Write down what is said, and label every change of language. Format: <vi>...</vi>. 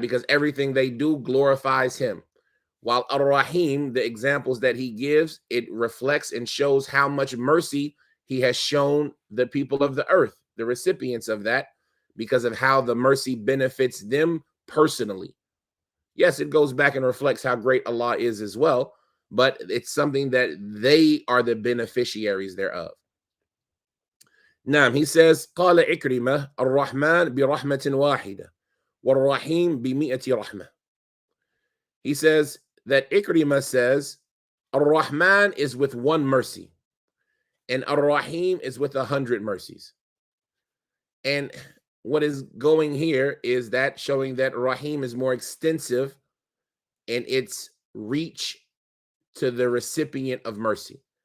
<en>Because everything they do glorifies him. While Ar-Rahim, the examples that he gives, it reflects and shows how much mercy he has shown the people of the earth, the recipients of that, because of how the mercy benefits them personally. Yes, it goes back and reflects how great Allah is as well, but it's something that they are the beneficiaries thereof. Now, he says,</en> <ar>قال إكرمة الرحمن برحمة واحدة والرحيم بمئة رحمة.</ar> <en>He says that Ikrimah says, Ar-Rahman is with one mercy, and Ar-Rahim is with 100 mercies. And what is going here is that showing that Rahim is more extensive in its reach to the recipient of mercy.</en>